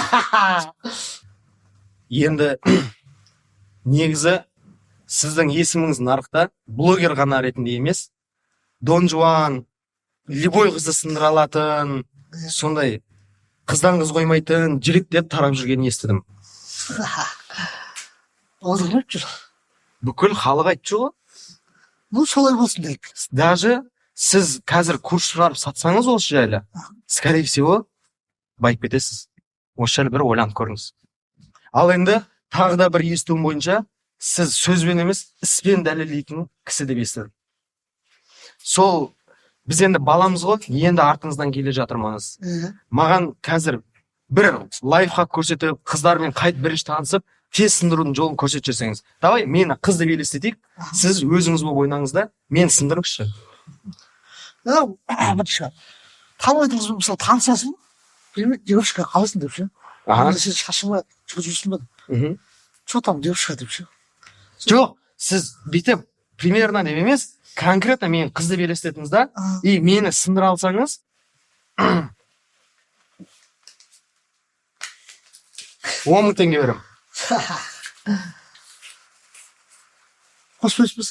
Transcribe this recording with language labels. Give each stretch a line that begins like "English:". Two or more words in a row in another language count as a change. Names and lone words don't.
Kazakh: Енді негізі сіздің есіміңіз нарықта блогер ғана ретінде емес, Дон Жуан, любой қызды сындыра алатын, сондай қыздан қыз қоймайтын жігіт деп тарап жүргенін естідім. Олар кім айтып жүр? Бүкіл халық айтып жүр ғой. Ну, солай болсын дейік. Даже сіз қазір курс шығарып сатсаңыз осы жайлы,
Russian: скорее всего,
Kazakh: байып кетесіз. Осы жайлы бір ойланып көріңіз. Ал енді тағы да бір естуім бойынша, сіз сөзбен емес, іспен дәлелдейтін кісі деп естідім. Сол біз енді баламыз ғой, енді артыңыздан келе жатырмыз. Маған қазір бір лайфхак көрсетіп, қыздармен қайт бірінші танысып, тез сындырудың жолын көрсетіп жіберсеңіз. Давай, мені қызды елестетейік. Сіз өзіңіз болып ойнаңыз да, мен сындырыңызшы. Бірінші танымайтыңыз мысалы танысасың, білмейді, девушка қаласың деп ше. Сен шашыңа шығып жүрсің ба?
Russian: Что там девушка
Kazakh: деп ше. Жоқ, сіз бүйтіп примерно деп емес, конкретно мен қызды елестетіңіз да, и мені сындыра алсаңыз, 10.000 теңге берем. Қосып өспесін?